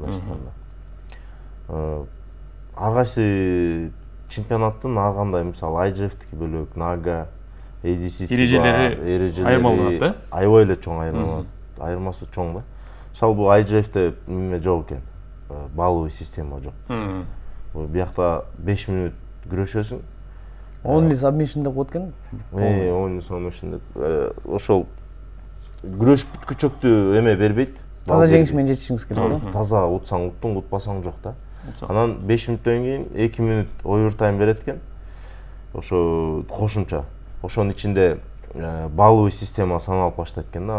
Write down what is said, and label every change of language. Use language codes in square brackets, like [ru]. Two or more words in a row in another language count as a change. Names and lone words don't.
[ky] Ар кайсы чемпионаттын ар кандай, мисалы IGF-тики бөлөк, нага, ADCC эрежелери аябай эле чоң айырмаланат. Айырмасы чоң да. Мисалы бул IGF-те неме жок экен, балловый система жок. Биякта 5 мүнөт күрөшөсүң. [en] Only submission [ky] деп коет экен. [en] Only submission [ky] деп. Ошол күрөш бүткүчөктү эме бербейт. Таза жеңиш менен жетишиңиз керек. Таза утсаң уттуң, утпасаң жок да. Анан 5 мүнөттөн кийин 2 мүнөт овертайм берет экен. Ошо кошумча. Ошонун ичинде балловый система саналып баштайт экен да.